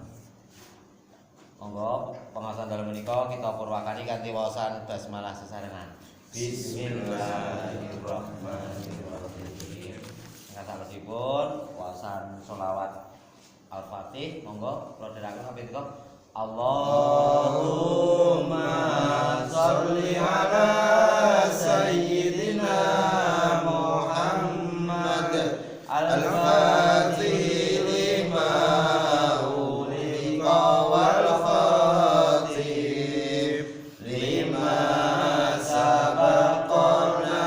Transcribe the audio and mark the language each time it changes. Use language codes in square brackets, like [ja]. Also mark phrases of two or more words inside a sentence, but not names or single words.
[jv] Monggo pengawasan dalam menika kita purwakani kanthi waosan basmalah sesarengan. [ar] بسم الله الرحمن الرحيم. [jv] Sanesipun waosan sholawat Al-Fatih monggo kula dherekaken kaping tiga. [ar] اللهم صل على سيدنا محمد الفاتح لما أغلق والخاتم لما سبق